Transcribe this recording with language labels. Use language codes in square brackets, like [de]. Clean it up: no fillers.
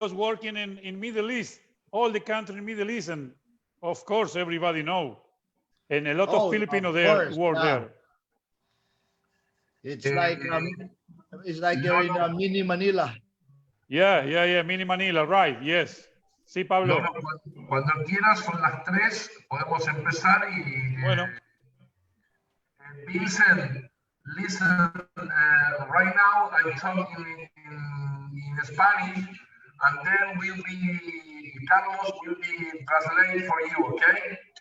[en] was working in Middle East, all the country in Middle East, and of course everybody know, and a lot of Filipino there work there. It's like you're in mini Manila. Yeah, mini Manila, right? Yes. Sí, Pablo. [es] Loro, cuando quieras, son las 3, podemos empezar y... Bueno. [en] Vincent, listen, right now I'm talking in Spanish, and then Carlos will be translating for you, okay?